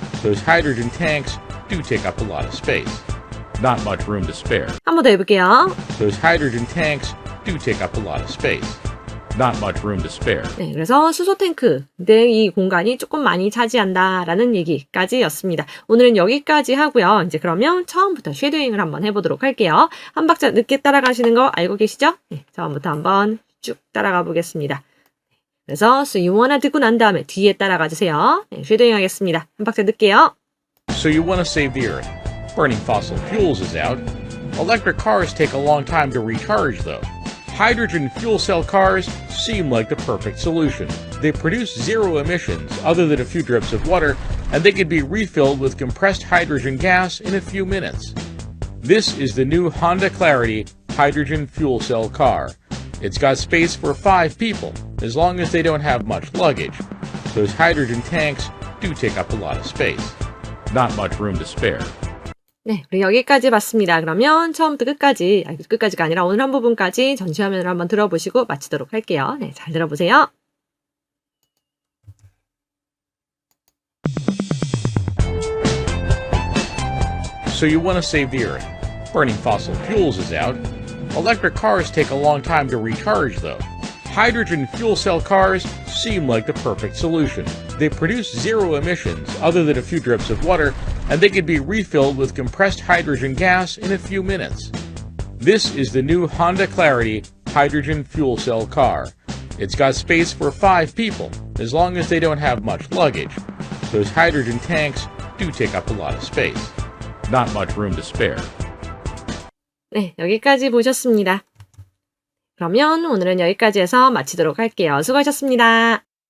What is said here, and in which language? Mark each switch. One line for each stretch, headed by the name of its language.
English: Those hydrogen tanks do take up a lot of space. Not much room to spare.
Korean: 한 번 더 해볼게요.
English: Those hydrogen tanks do take up a lot of space. Not much room to spare.
Korean: 네, 그래서 수소 탱크의 이 공간이 조금 많이 차지한다라는 얘기까지였습니다. 오늘은 여기까지 하고요. 이제 그러면 처음부터 쉐도잉을 한번 해보도록 할게요. 한 박자 늦게 따라가시는 거 알고 계시죠? 네, 처음부터 한번 쭉 따라가 보겠습니다. 그래서
English: So you wanna
Korean: 듣고 난 다음에 뒤에 따라가 주세요. 네, 쉐도잉 하겠습니다. 한 박자 늦게요.
English: So you want to save the earth. Burning fossil fuels is out. Electric cars take a long time to recharge, though. Hydrogen fuel cell cars seem like the perfect solution. They produce zero emissions other than a few drips of water, and they can be refilled with compressed hydrogen gas in a few minutes. This is the new Honda Clarity hydrogen fuel cell car. It's got space for 5 people, as long as they don't have much luggage. Those hydrogen tanks do take up a lot of space. Not much room to spare.
Korean: 네, 우리 여기까지 봤습니다. 그러면 처음부터 끝까지, 끝까지가 아니라 오늘 한 부분까지 전시화면으로 한번 들어보시고 마치도록 할게요. 네, 잘 들어보세요.
English: So you want to save the earth. Burning fossil fuels is out. Electric cars take a long time to recharge, though. Hydrogen fuel cell cars seem like the perfect solution. They produce zero emissions other than a few drips of water, and they can be refilled with compressed hydrogen gas in a few minutes. This is the new Honda Clarity hydrogen fuel cell car. It's got space for 5 people, as long as they don't have much luggage. Those hydrogen tanks do take up a lot of space. Not much room to spare.
Korean: 네, 여기까지 보셨습니다. 그러면 오늘은 여기까지 해서 마치도록 할게요. 수고하셨습니다.